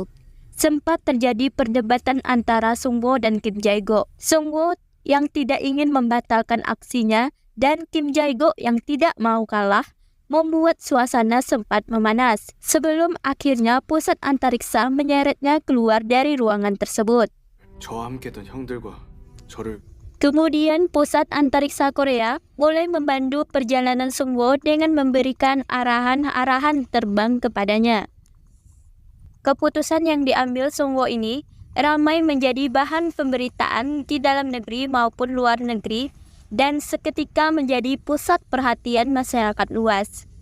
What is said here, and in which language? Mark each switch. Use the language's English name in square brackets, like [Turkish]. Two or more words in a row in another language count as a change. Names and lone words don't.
[Indonesian] Sempat terjadi perdebatan antara Sungwoo dan Kim Jae-guk. Sungwoo yang tidak ingin membatalkan aksinya dan Kim Jae-guk yang tidak mau kalah membuat suasana sempat memanas sebelum akhirnya pusat antariksa menyeretnya keluar dari ruangan tersebut. [Korean] 저와 함께던 형들과 저를 [Indonesian] Kemudian pusat antariksa Korea mulai membantu perjalanan Sungwoo dengan memberikan arahan-arahan terbang kepadanya. Keputusan yang diambil Sungwoo ini ramai menjadi bahan pemberitaan di dalam negeri maupun luar negeri dan seketika menjadi pusat perhatian masyarakat luas.